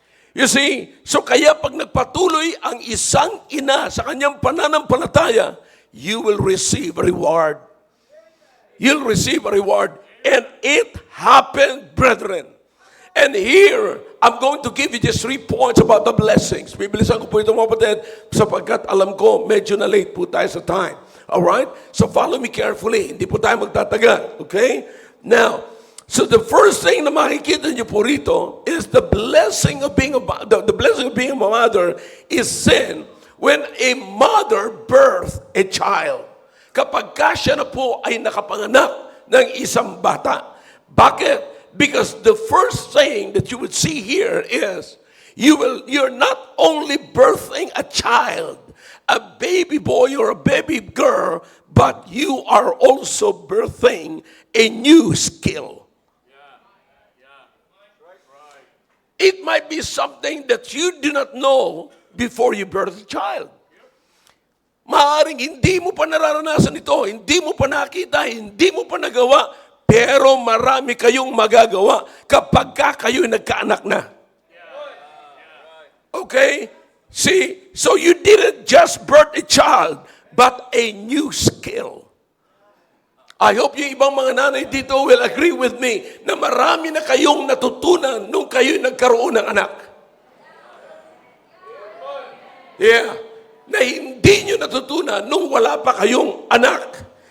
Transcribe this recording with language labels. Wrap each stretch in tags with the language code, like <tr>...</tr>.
<en>You see,</en> <tl>so kaya pag nagpatuloy ang isang ina sa kanyang pananampalataya,</tl> <en>you will receive a reward. You'll receive a reward. And it happened, brethren. And here, I'm going to give you just 3 points about the blessings.</en> <tl>Bibilisan ko po ito mga kapatid, sapagkat alam ko, medyo na late po tayo sa time.</tl> <en>Alright? So follow me carefully.</en> <tl>Hindi po tayo magtatagal.</tl> <en>Okay? Now, so the first thing</en> <tl>na makikita niyo po rito</tl> <en>is the blessing of being a mother is seen when a mother births a child.</en> <tl>Kapag siya na po ay nakapanganak ng isang bata. Bakit?</tl> <en>Because the first thing that you would see here is you're not only birthing a child, a baby boy or a baby girl, but you are also birthing a new skill. It might be something that you do not know before you birth a child.</en> <tl>Maaaring hindi mo pa nararanasan ito, hindi mo pa nakita, hindi mo pa nagawa, pero marami kayong magagawa kapag kayo nagkaanak na.</tl> <en>Okay? See, so you didn't just birth a child, but a new skill. I hope</en> <tl>yung ibang mga nanay dito</tl> <en>will agree with me</en> <tl>na marami na kayong natutunan nung kayo'y nagkaroon ng anak. Yeah. Na hindi nyo natutunan nung wala pa kayong anak.</tl>